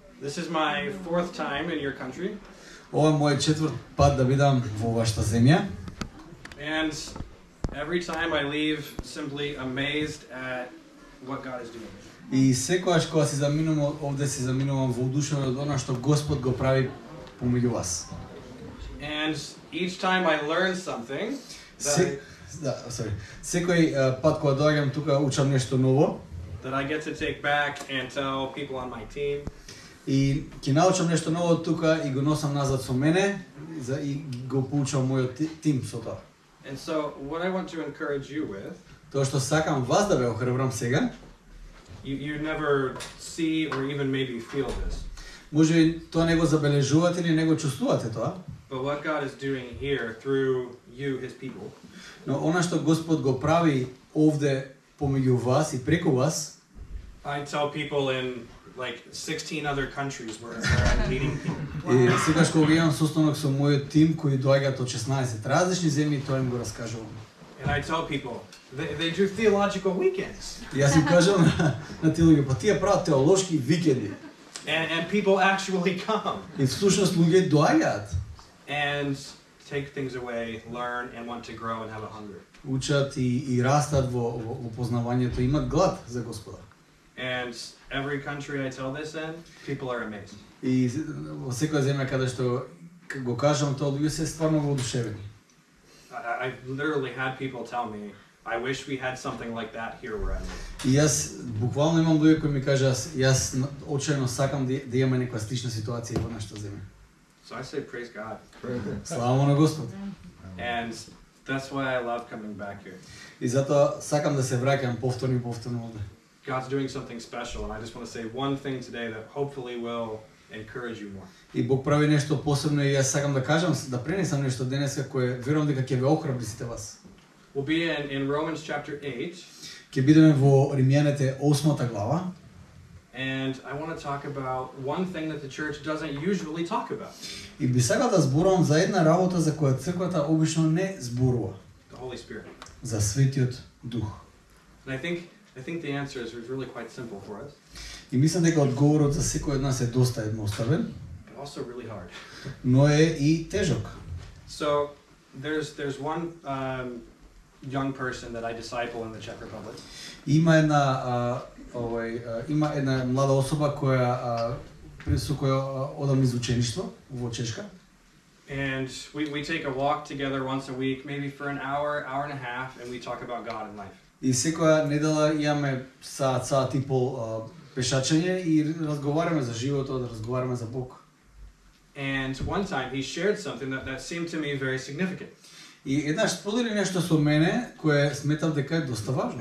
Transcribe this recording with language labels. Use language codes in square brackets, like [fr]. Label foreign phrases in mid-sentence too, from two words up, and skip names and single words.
[en] This is my fourth time in your country. [mk] Ова е мојот четврт пат да бидам во вашата земја. [en] And every time I leave simply amazed at what God is doing. [mk] И секогаш кога си заминувам овде си заминувам воодушевен од она што Господ го прави помеѓу вас. [en] And each time I learn something [mk] Секој пат кога доаѓам тука учам нешто ново. [en] That I get to take back and tell people on my team. [mk] И ќе научам нешто ново тука и го носам назад со мене и го поучам мојот тим со тоа. [en] And so what I want to encourage you with, [mk] тоа што сакам вас да ве охрабрам сега, [en] you never see or even maybe feel this. [mk] Може би тоа не го забележувате или не го чувствувате тоа. [en] But what God is doing here through you, His people. [mk] Но она што Господ го прави овде помеѓу вас и преку вас. [en] I tell people in like 16 other countries where I'm leading people. [mk] И сегаш кога имам состанок со мојот тим кои доаѓаат од 16 различни земји, тоа им го раскажувам. [en] And I tell people they do theological weekends. [mk] И јас им кажам на тие луѓе, па тие прават теолошки викенди. [en] And people actually come. [mk] И всушност луѓе доаѓаат. [en] And take things away, learn and want to grow and have a hunger. [mk] Учат и растат во познавањето, имат глад за Господа. [en] And every country I tell this in, people are amazed. [mk] И во секоја земја каде што го кажам тоа, луѓе се стварно воодушевени. [en] I've literally had people tell me, I wish we had something like that here where I live. [mk] И јас буквално имам луѓе кои ми кажаа, јас очајно сакам да имаме некоја слична ситуација во нашата земја. [en] So I say praise God. [mk] Слава на Господ. [en] And that's why I love coming back here. [mk] И затоа сакам да се враќам повторно и повторно овде. [en] God's doing something special, and I just want to say one thing today that hopefully will encourage you more. [mk] И Бог прави нешто посебно и јас сакам да кажам, да пренесам нешто денеска кое верувам дека ќе ве охрабри сите вас. [en] We'll be in Romans chapter 8. [mk] Ќе бидеме во Римјаните 8 глава. [en] And I want to talk about one thing that the church doesn't usually talk about. [mk] И би сакал да зборувам за една работа за која црквата обично не зборува. [en] The Holy Spirit. [mk] За Светиот Дух. [en] And I think the answer is really quite simple for us. [mk] И мислам дека одговорот за секој од нас е доста едноставен, [en] But also really hard. [mk] но е и тежок. [en] So there's one young person that I disciple in the Czech Republic. [mk] Има една млада особа која со која одам из учеништво во Чешка. [en] And we take a walk together once a week, maybe for an hour, hour and a half, and we talk about God and life. [mk] И секоја недела имаме саат и пол пешачење и разговараме за животот, разговараме за Бог. [en] And one time he shared something that seemed to me very significant. [mk] И еднаш сподели нешто со мене кое сметам дека е доста важно.